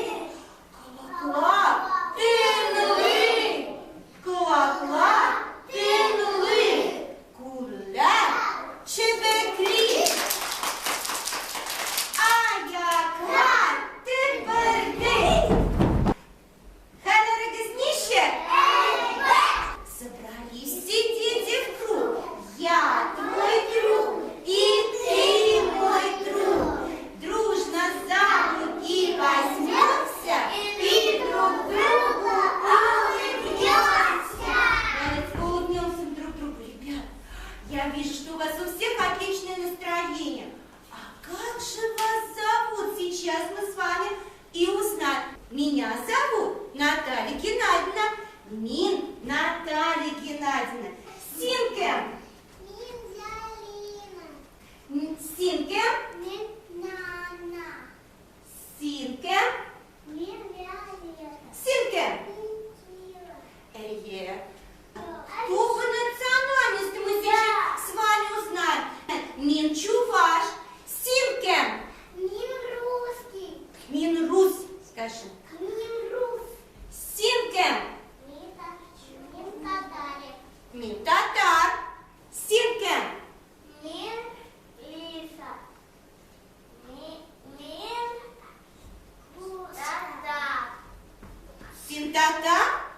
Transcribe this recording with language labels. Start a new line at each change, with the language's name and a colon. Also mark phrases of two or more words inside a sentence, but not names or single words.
Tatar: Колаклар, тынлый. Колаклар, тынлый. Күлләр, чебекли. Аяклар, тыпырдый. Хәлләрегез ничек?
Russian: Собрались все дети в круг. Я твой друг, и ты мой друг. Дружно за руки возьмемся и друг другу улыбнемся. Давайте улыбнемся друг другу, ребят. Я вижу, что у вас у всех отличное настроение. А как же вас зовут? Сейчас мы с вами и узнаем. Меня зовут Наталья Геннадьевна.
Tatar: Мин Наталья Геннадьевна. Синкем. Синкем. Синкем. Синкем.
Russian: Кто по национальности мы сейчас с вами узнаем?
Tatar: Мин чуваш. Синкем. Мин рус. Скажи. Синкем. Мин татар. Синкем. Син татар.